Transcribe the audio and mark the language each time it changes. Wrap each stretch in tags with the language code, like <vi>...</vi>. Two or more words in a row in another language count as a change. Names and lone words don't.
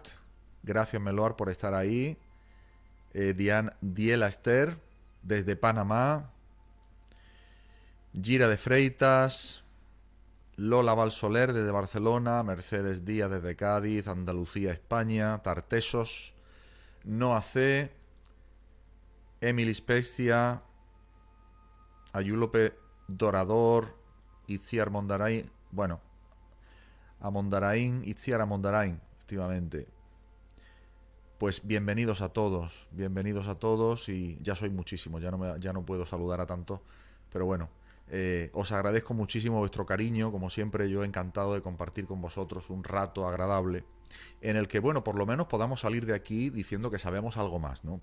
<es>Gracias, Meloart, por estar ahí. Diela Esther, desde Panamá. Gira de Freitas. Lola Valsoler, desde Barcelona. Mercedes Díaz, desde Cádiz. Andalucía, España. Tartesos. Noa C. Emily Spezia. Ayúlope Dorador, Itziar Mondarain, bueno, Amondarain, Itziar Amondarain, efectivamente. Pues bienvenidos a todos y ya soy muchísimo, ya no puedo saludar a tanto, pero bueno, os agradezco muchísimo vuestro cariño, como siempre yo encantado de compartir con vosotros un rato agradable en el que, bueno, por lo menos podamos salir de aquí diciendo que sabemos algo más, ¿no?</es>